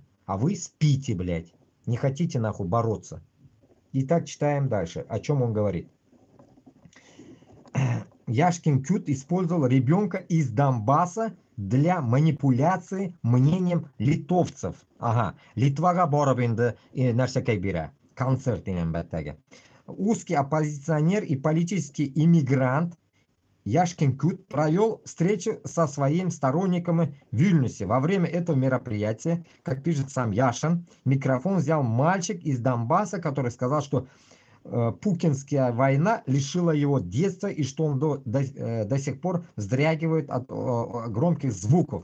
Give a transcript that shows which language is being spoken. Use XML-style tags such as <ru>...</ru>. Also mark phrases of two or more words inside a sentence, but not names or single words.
<ru>А вы спите, блядь. Не хотите нахуй бороться. Итак, читаем дальше. О чем он говорит. Яшкин Кют использовал ребенка из Донбасса для манипуляции мнением литовцев. Ага,</ru> <tt>Литвага барып инде нәрсәкәй бирә. Концерт дигән бәттәге.</tt> <ru>Узкий оппозиционер и политический иммигрант Яшкин Кют провел встречу со своими сторонниками в Вильнюсе. Во время этого мероприятия, как пишет сам Яшин, микрофон взял мальчик из Донбасса, который сказал, что Пукинская война лишила его детства и что он до сих пор вздрагивает от громких звуков.</ru>